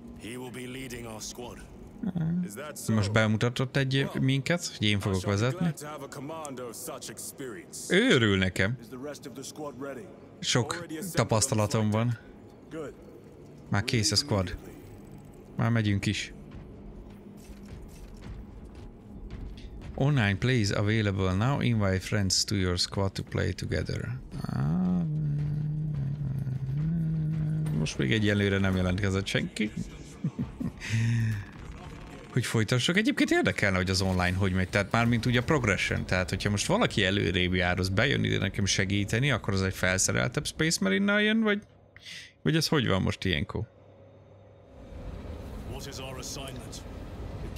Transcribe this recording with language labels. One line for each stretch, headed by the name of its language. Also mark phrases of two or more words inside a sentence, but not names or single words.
Hungarian: Most bemutatott minket, hogy én fogok vezetni. Ő örül nekem. Sok tapasztalatom van. Már kész a squad. Már megyünk is.
English: Online plays available now. Invite friends to your squad to play together.
Hungarian: Most még egyelőre nem jelentkezett senki. Hogy folytassuk. Egyébként érdekelne, hogy az online hogy megy. Tehát mármint ugye a progression. Tehát, hogyha most valaki előrébb jár, az bejön ide nekem segíteni, akkor az egy felszereltebb Space Marine-nal jön, vagy ez hogy van most ilyenkor?